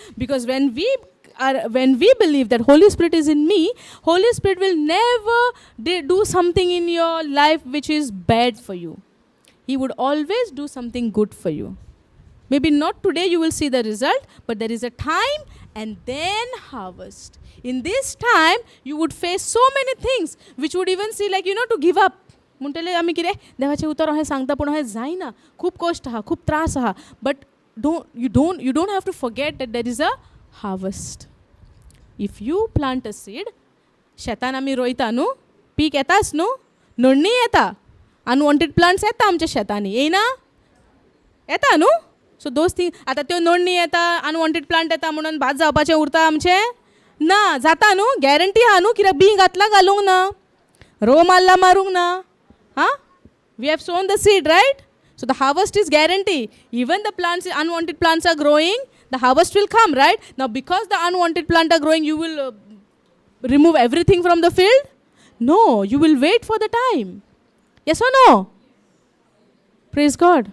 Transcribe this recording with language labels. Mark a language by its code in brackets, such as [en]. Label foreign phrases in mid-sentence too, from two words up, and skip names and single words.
[en] Because when we believe that Holy Spirit is in me, Holy Spirit will never do something in your life which is bad for you. He would always do something good for you. Maybe not today you will see the result, but there is a time and then harvest. In this time, you would face so many things which would even see like, to give up. [kok] म्हणटले आमी कितें देवाचें उतर अहें सांगता पूण अहें जायना, खूब कश्ट आहा, खूब त्रास आहा. [en] But you don't have to forget that there is a harvest. If you plant a seed, [kok] शेतान आमी रोयता न्हू, पीक येताच न्हू, नडणी येता. [en] Unwanted plants [kok] येता आमच्या शेतांनी, येयना? येता न्हू? [en] so those thing [kok] आतां त्यो नडणी येता, [en] unwanted plant [kok] येता म्हणून भात जावपाचें उरता आमचें? ना, जाता न्हू? गॅरंटी आहा न्हू? कित्याक बी घातला घालूंक ना, रोव मारला मारूंक ना. [en] We have sown the seed, right? So the harvest is guaranteed. Even the plants, unwanted plants are growing, the harvest will come, right? Now because the unwanted plants are growing, you will remove everything from the field? No, you will wait for the time. Yes or no? Praise God.